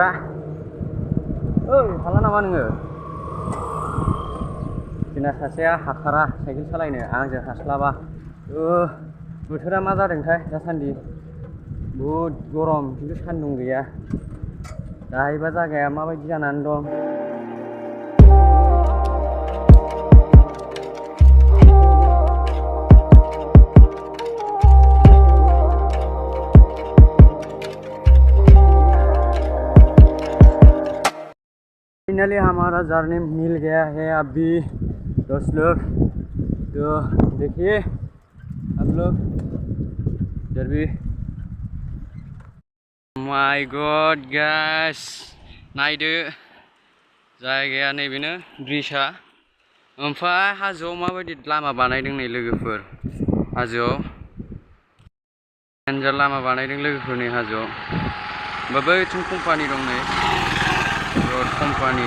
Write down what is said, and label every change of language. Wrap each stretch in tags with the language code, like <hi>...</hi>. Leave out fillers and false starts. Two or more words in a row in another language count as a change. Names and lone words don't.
<brx>ओइ हाला नामा नोङो? जोंना सासेया हाथारा साइकेल सालायनो, आंजों हास्लाबा। बोथोरा मा जादोंथाय दासान्दि, बहुद गरम खिन्थु सान्दुं गैया। दाहायबा जायगाया माबायदि जानानै दं।</brx> <hi>फाइनली हमारा जर्नी मिल गया है अभी दोस्त लोग। तो देखिए आप लोग इधर भी।</hi> <en>my god guys,</en> <brx>नायदो जायगाया नैबेनो ब्रिजआ। ओमफ्राय हाजोआव माबायदि लामा बानायदों नै लोगोफोर, हाजोआव डेन्जार लामा बानायदों लोगोफोरनि हाजोआव। ओमफ्राय बैथिं कम्पानि दं नै, रड कम्पानि।</brx>